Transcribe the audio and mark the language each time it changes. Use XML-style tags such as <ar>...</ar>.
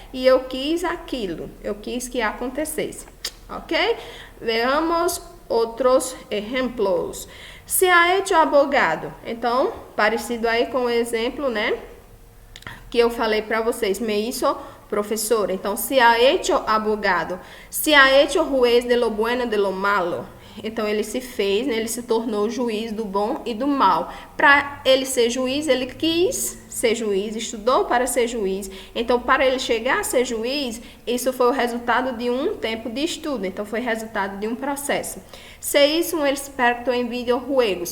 <pt>E eu quis aquilo, eu quis que acontecesse, ok?</pt> <es>Veamos</es> <pt>outros exemplos.</pt> <es>Se ha hecho abogado.</es> <pt>Então, parecido aí com o exemplo, né, que eu falei para vocês,</pt> <es>me hizo professor.</es> <pt>Então,</pt> <es>se ha hecho abogado. Se ha hecho juez de lo bueno e de lo malo.</es> <pt>Então, ele se fez, né, ele se tornou juiz do bom e do mal. Para ele ser juiz, ele quis ser juiz, estudou para ser juiz. Então, para ele chegar a ser juiz, isso foi o resultado de um tempo de estudo. Então, foi resultado de um processo. Se isso um experto em videojuegos.</pt>